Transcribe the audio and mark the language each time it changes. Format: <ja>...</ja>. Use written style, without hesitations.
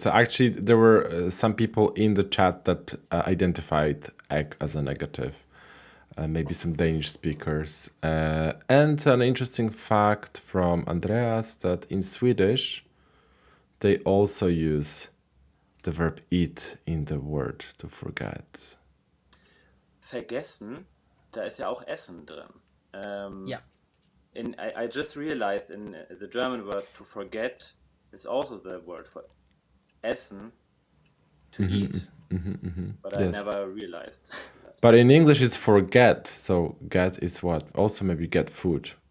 <en>So actually, there were some people in the chat that identified egg as a negative. Maybe some Danish speakers. And an interesting fact from Andreas that in Swedish, they also use the verb eat in the word to forget.</en> <de>Vergessen, da ist ja auch Essen drin.</de> <en>Yeah. I just realized in the German word to forget is also the word for essen, to eat. But I Yes. never realized that. But in English, it's forget. So get is what? Also maybe get food.</en>